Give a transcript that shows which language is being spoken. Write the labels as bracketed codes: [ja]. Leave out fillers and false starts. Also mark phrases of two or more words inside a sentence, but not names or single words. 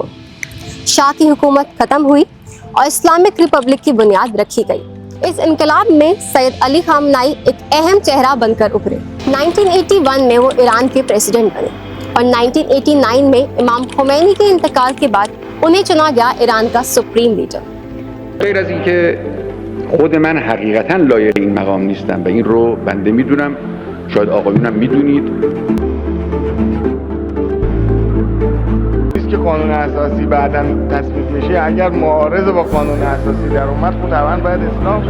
[hi] शाह की हुकूमत खत्म हुई और [en] Islamic Republic [hi] की बुनियाद रखी गई। इस इनकलाब में सैयद अली खामेनेई एक अहम चेहरा बनकर उभरे। 1981 में वो ईरान के प्रेसिडेंट बने और 1989 में इमाम खोमैनी के इंतकाल के बाद उन्हें चुना गया ईरान का [en] supreme leader. [fa] غیر از اینکه خود من حقیقتا لایق این مقام نیستم و این رو بنده میدونم، شاید آقایونم میدونید. که قانون اساسی بعداً تصویب میشه، اگر معارض با قانون اساسی در اومد خب طبعا باید اصلاح.